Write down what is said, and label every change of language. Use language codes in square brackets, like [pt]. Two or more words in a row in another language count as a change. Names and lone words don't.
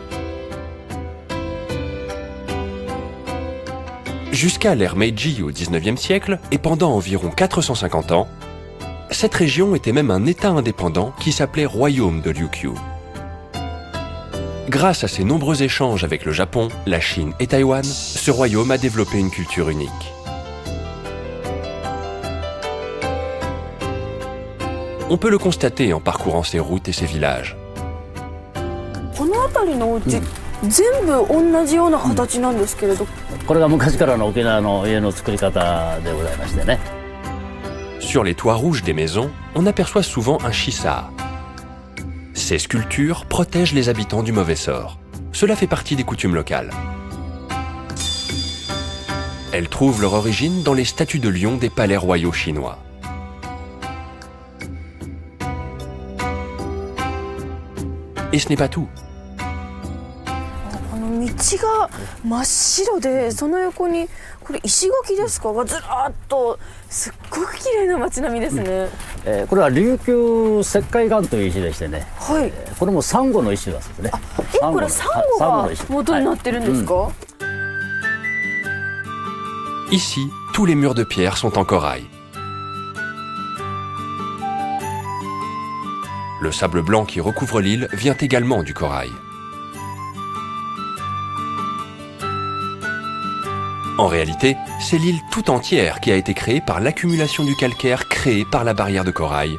[fr] Jusqu'à l'ère Meiji au XIXe siècle, et pendant environ 450 ans, cette région était même un État indépendant qui s'appelait Royaume de Ryukyu. Grâce à ses nombreux échanges avec le Japon, la Chine et Taïwan, ce royaume a développé une culture unique. On peut le constater en parcourant ses routes et ses villages. [ja] この辺りのお家、全部同じような形なんですけれど。これが昔からの沖縄の家の作り方でございましてね。 [fr] Sur les toits rouges des maisons, on aperçoit souvent un shisa. Ces sculptures protègent les habitants du mauvais sort. Cela fait partie des coutumes locales. Elles trouvent leur origine dans les statues de lions des palais royaux chinois. Et ce n'est pas tout. [ja] 道が真っ白で、その横にこれ石垣ですかがずらっと、すっごく綺麗な街並みですね。これは琉球石灰岩という石でしてね。はい。これもサンゴの石なんですね。これサンゴが元になってるんですか？ [fr] Ici, tous les murs de pierre sont en corail. Le sable blanc qui recouvre l'île vient également du corail. En réalité, c'est l'île tout entière qui a été créée par l'accumulation du calcaire créé par la barrière de corail.